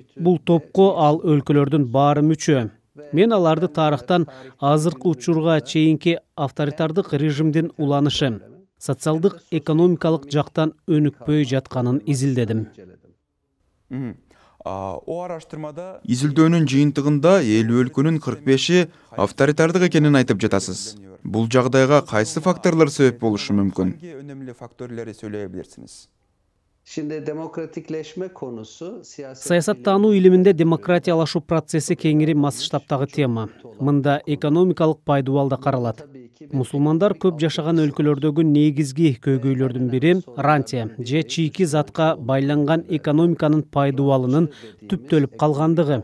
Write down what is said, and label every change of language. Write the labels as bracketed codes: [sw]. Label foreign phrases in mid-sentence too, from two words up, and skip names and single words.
[ky] Бул топко ал өлкөлөрдүн баары мүчө. Мен аларды тарыхтан азыркы учурга чейинки авторитардык режимдин уланышы, социалдык, экономикалык жактан өнүкпөй жатканын изилдедим. Изилдөөнүн жыйынтыгында 50 өлкөнүн 45и авторитардык экенин айтып жатасыз. Бул жагдайга кайсы факторлор себеп болушу мүмкүн? [tr] Önemli faktörleri söyleyebilirsiniz. Şimdi demokratikleşme konusu [ky] Саясаттануу илиминде демократиялашуу процесси кеңири масштабтагы тема. Мында экономикалык пайдубал да каралат. Мусулмандар көп жашаган өлкөлөрдөгү негизги көйгөйлөрдүн бири рантия же чийки затка байланган экономиканын пайдубалынын түптөлүп калгандыгы.